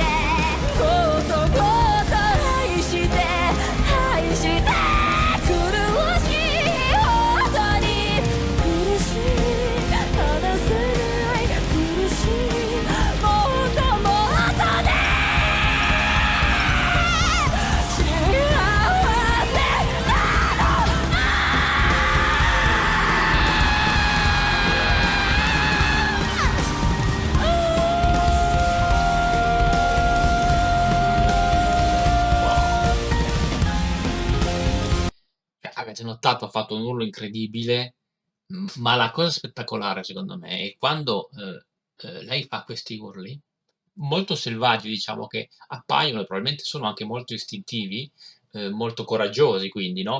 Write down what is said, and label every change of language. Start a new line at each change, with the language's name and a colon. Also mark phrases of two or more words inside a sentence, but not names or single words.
Japanese: もっともっと愛して愛して苦しいほどに苦しい離せない苦しいもっともっとね幸せなの
Italian: Avete notato, ha fatto un urlo incredibile, ma la cosa spettacolare secondo me è quando lei fa questi urli, molto selvaggi, diciamo, che appaiono e probabilmente sono anche molto istintivi, molto coraggiosi quindi, no?